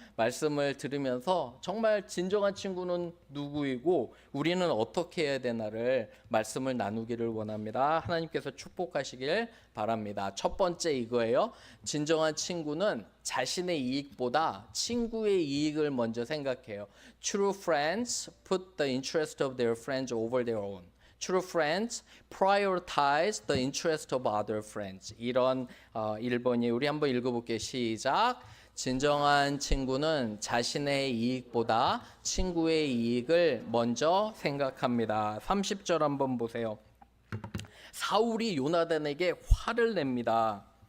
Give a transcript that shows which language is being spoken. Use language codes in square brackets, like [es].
[ko] 말씀을 들으면서 정말 진정한 친구는 누구이고 우리는 어떻게 해야 되나를 말씀을 나누기를 원합니다. 하나님께서 축복하시길 바랍니다. 첫 번째 이거예요. 진정한 친구는 자신의 이익보다 친구의 이익을 먼저 생각해요. [en] True friends put the interest of their friends over their own. True friends prioritize the interest of other friends. [ko] 이런 1번이 우리 한번 읽어볼게요. 시작. 진정한 친구는 자신의 이익보다 친구의 이익을 먼저 생각합니다. 30절 한번 보세요. 사울이 요나단에게 화를 냅니다.